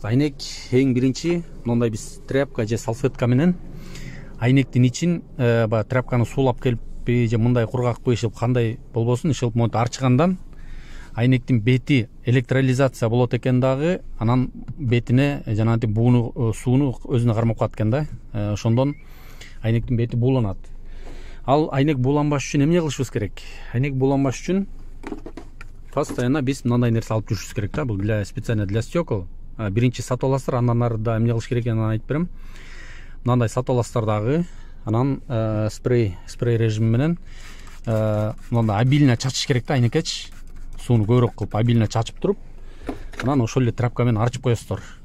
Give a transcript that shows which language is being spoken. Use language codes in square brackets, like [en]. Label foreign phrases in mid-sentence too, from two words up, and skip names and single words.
[ky] Айнек эң биринчи мындай биз тряпка же салфетка менен айнектин ичин тряпканы суулап келиппи же мындай кургакпы ишилип кандай болбосун ишилип монтип арчыгандан айнектин бети электролизация болот экен дагы, анан бетине жанагынтип бууну сууну өзүнө кармап калат экен да. Ошондон айнектин бети бууланат. Ал айнек бууланбаш үчүн эмне кылышыбыз керек? Айнек бууланбаш үчүн постоянно биз мындай нерсе алып жүрүшүбүз керек да. [ru] Бул специально для стекол. [ky] Биринчи сатып аласыздар, андан арыда эмне кылыш керек экенин айтып берем. Мындай сатып аласыздар дагы, анан спрей режими менен мындай обильно чачыш керек да, айнекечи. Сууну көбүрөөк кылып обильно чачып туруп, анан ошол эле тряпка менен арчып коесуздар.